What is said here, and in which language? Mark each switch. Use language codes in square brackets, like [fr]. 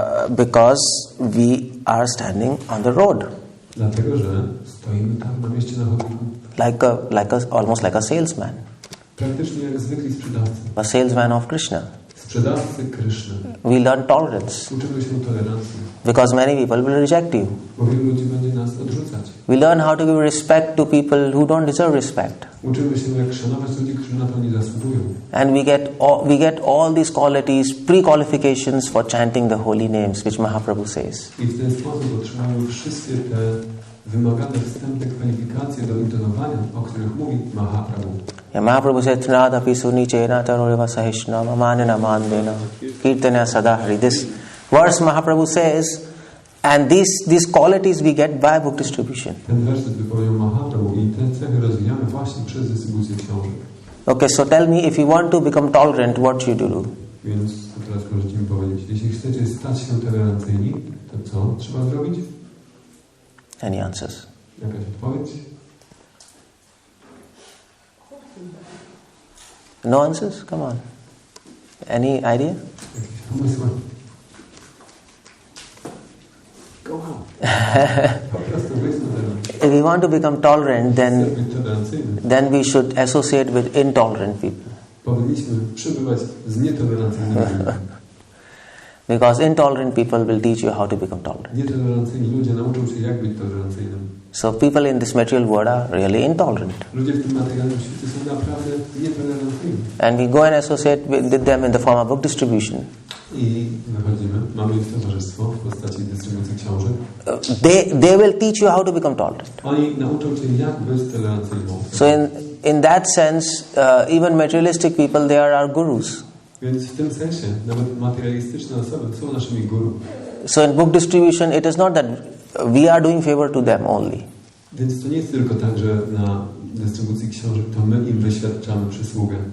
[en] Because we are standing on the road. [pl] Dlatego, że stoimy tam na mieście na chodniku. [en] Almost like a salesman. [pl] Praktycznie jak zwykli sprzedawcy. [en] A salesman of Krishna. [pl] Sprzedawcy Krishna. [en] We learn tolerance. [pl] Uczymy się tolerancji. [en] Because many people will reject you. [pl] Bo wielu ludzi będzie nas odrzucać. [en] We learn how to give respect to people who don't deserve respect. [pl] Uczymy się, jak szanować ludzi, którzy na to nie zasługują. [en] And we get all these qualities, pre-qualifications for chanting the holy names, which Mahaprabhu says. [pl] I w ten sposób otrzymamy wszystkie te wymagane wstępne kwalifikacje do intonowania, o których mówi Mahaprabhu. [en] Mahaprabhu said, [sa] "Tnadapi sunichena tanuriva sahishna amanena mandena kirtana sadahari." [en] This verse Mahaprabhu says, and these qualities we get by book distribution. [pl] Ten werset wypowiedział Mahaprabhu i te cechy rozwijamy właśnie przez dystrybucję książek. [en] Okay, so tell me, if you want to become tolerant, what should you do? [pl] Więc teraz możecie mi powiedzieć, jeśli chcecie stać się tolerancyjni, to co trzeba zrobić? [en] Any answers? [pl] Jakaś odpowiedź? [en] No answers? Come on. Any idea? [pl] Jakieś pomysły? [en] Go on. [pl] Po prostu być tolerantny. [en] If we want to become tolerant, then we should associate with intolerant people. [pl] Powinniśmy przybywać z nietolerancyjnymi ludźmi. [en] Because intolerant people will teach you how to become tolerant. [pl] Nietolerancyjni ludzie nauczą się, jak być tolerancyjnym. [en] So people in this material world are really intolerant. [pl] Ludzie w tym materialnym świecie są naprawdę nietolerancyjni. [en] And we go and associate with them in the form of book distribution. [pl] I wychodzimy, mamy ich towarzystwo w postaci dystrybucji książek. [en] They will teach you how to become tolerant. [pl] Oni nauczą cię, jak być tolerancyjną. [en] So in that sense, even materialistic people, they are our gurus. [pl] Więc w tym sensie nawet materialistyczne osoby są naszymi guru. [en] So in book distribution, it is not that we are doing favor to them only. [pl] Więc to nie jest tylko tak, że na dystrybucji książek to my im wyświadczamy przysługę.